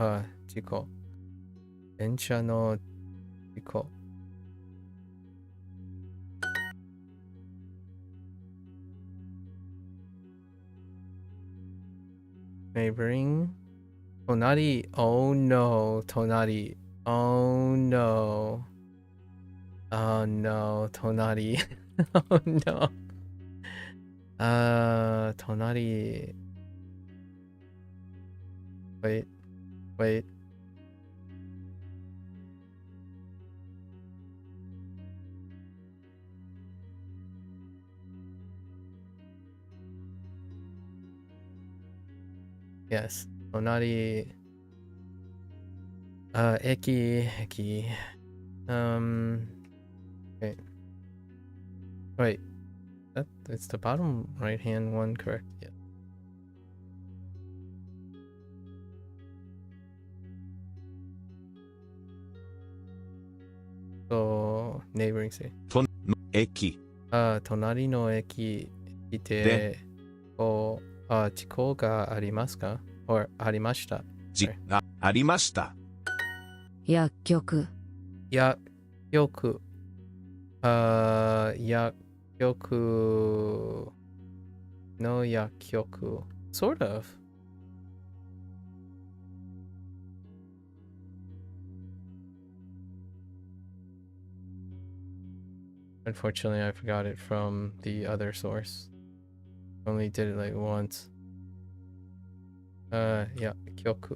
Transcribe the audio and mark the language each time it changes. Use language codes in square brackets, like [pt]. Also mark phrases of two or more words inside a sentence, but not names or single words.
[ja] 電車の事故。Neighboring. [en] 隣。Oh no. 隣。Oh no. Oh no. 隣。Oh no. 隣。Wait. Yes. [ja] 隣。 [en] 駅。Wait. It's the bottom right hand one, correct? Yeah. So, neighboring city. [ja] 駅。隣の駅で、事故がありますか？ or ありました。ありました。薬局。薬局の薬局。 [en] Sort of. Unfortunately, I forgot it from the other source. Only did it like once. Yeah, kyoku.